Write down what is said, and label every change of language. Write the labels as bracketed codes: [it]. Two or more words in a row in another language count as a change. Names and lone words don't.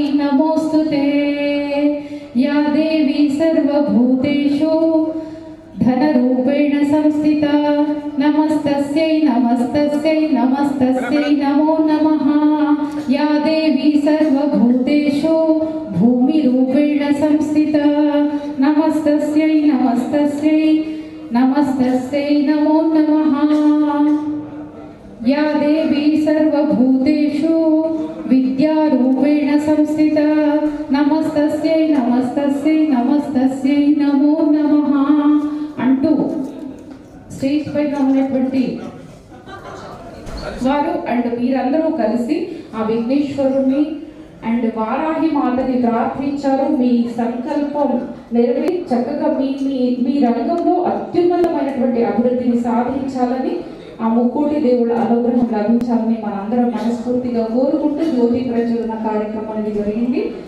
[sa] नमोऽस्तुते या देवी सर्वभूतेषु धनरूपेण संस्थिता नमस्तस्यै नमस्तस्यै नमस्तस्यै नमो नमः या देवी सर्वभूतेषु भूमिरूपेण संस्थिता नमस्तस्यै नमस्तस्यै नमस्तस्यै नमो नमः या देवी सर्वभूतेषु विद्यारूपेण संस्थिता नमस्तस्यै नमस्तस्यै नमस्तस्यै नमो नमः [te] అంటూ స్టేజ్ పైన ఉన్నటువంటి వారు అండ్ మీరందరూ కలిసి ఆ విఘ్నేశ్వరుని అండ్ వారాహి మాతని ప్రార్థించారు. మీ సంకల్పం నెరవేరి చక్కగా మీ రంగంలో అత్యున్నతమైనటువంటి అభివృద్ధిని సాధించాలని ఆ ముక్కోటి దేవుళ్ళ అనుగ్రహం లభించాలని మనందరం మనస్ఫూర్తిగా కోరుకుంటూ జ్యోతి ప్రజ్వలన కార్యక్రమం అనేది జరిగింది.